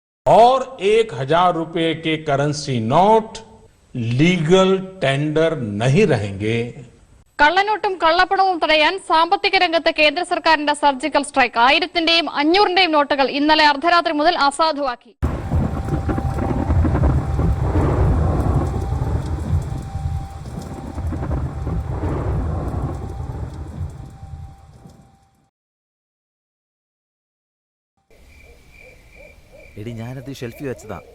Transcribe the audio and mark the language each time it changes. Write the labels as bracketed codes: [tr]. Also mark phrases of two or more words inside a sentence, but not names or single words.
[hi] और 1,000 रुपए के [en] currency note legal tender [hi] नहीं रहेंगे। [ml] കള്ളനോട്ടും കള്ളപ്പണവും തടയാൻ സാമ്പത്തിക രംഗത്ത് കേന്ദ്ര സർക്കാരിന്റെ [en] surgical strike [ml] 1000-ന്റെയും 500-ന്റെയും നോട്ടുകൾ ഇന്നലെ അർദ്ധരാത്രി മുതൽ അസാധുവാക്കി. എടി ഞാനത് ഷെൽഫി വെച്ചതാ.